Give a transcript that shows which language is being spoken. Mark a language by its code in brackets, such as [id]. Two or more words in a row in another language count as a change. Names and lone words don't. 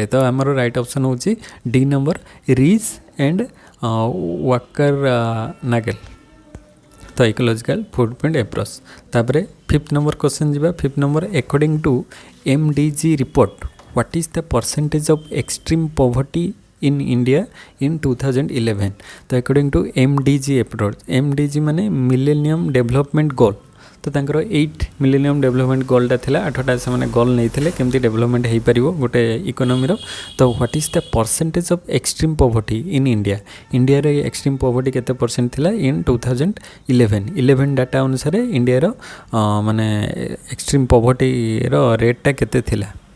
[or] ତ ଆମର [en] right option [or] ହେଉଛି ଡି ନମ୍ବର, ରିଜ୍ ଆଣ୍ଡ ୱାକର ନାଗେଲ୍। ତ [en] ecological footprint approach. [or] ତାପରେ [en] fifth number question [or] ଯିବା। [en] fifth number according to MDG report what is the percentage of extreme poverty in India in 2011। ତ according to MDG approach, MDG ମାନେ millennium development goal. [or] ତ ତାଙ୍କର 8 [en] millennium development [or] ଗୋଲ୍ଟା ଥିଲା, 8ଟା ସେମାନେ ଗୋଲ୍ ନେଇଥିଲେ କେମିତି ଡେଭଲପମେଣ୍ଟ ହେଇପାରିବ ଗୋଟେ ଇକୋନୋମିର। ତ [en] what is the percentage of extreme poverty in India, [or] ଇଣ୍ଡିଆରେ [en] extreme poverty [or] କେତେ ପରସେଣ୍ଟ ଥିଲା [en] in 2011 data [or] ଅନୁସାରେ ଇଣ୍ଡିଆର ମାନେ ଏକ୍ସଟ୍ରିମ୍ ପଭର୍ଟିର ରେଟ୍ଟା କେତେ ଥିଲା?